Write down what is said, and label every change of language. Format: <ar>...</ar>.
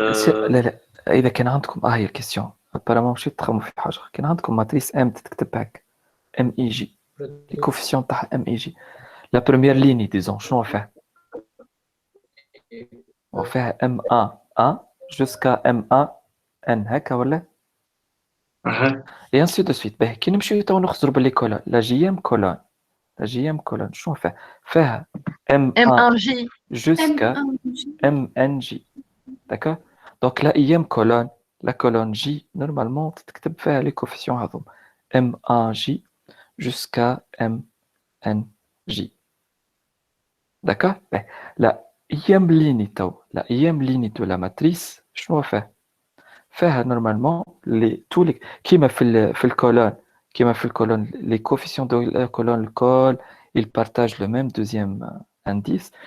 <ar>لا لا إذا كان عندكم هي الكيستيون apparemment مشيت تخمموا في حاجة. كان عندكم ماتريس M تكتب هكا M E J les coefficients تاعها M E J</ar> <fr>la première ligne disons</fr> <ar>شنو فيها؟ وفيها M1 jusqu'à M1 N هكا ولا؟</ar> <fr>et ainsi de suite.</fr> <ar>كي نمشيو تو نخزروا باللي كولون la JM colonne شنو فيها M1 jusqu'à MNJ.</ar> <fr>D'accord? Donc la IM colonne, la colonne J, normalement, tu peux les coefficients هذوما M1J jusqu'à MNJ. D'accord? La IM ligne de la matrice,</fr> <ar>شنو فيها</ar> <fr>normalement tous les</fr> <ar>كيما في الكولون</ar> <fr>les coefficients de la colonne le col ils partagent le même deuxième indice.</fr>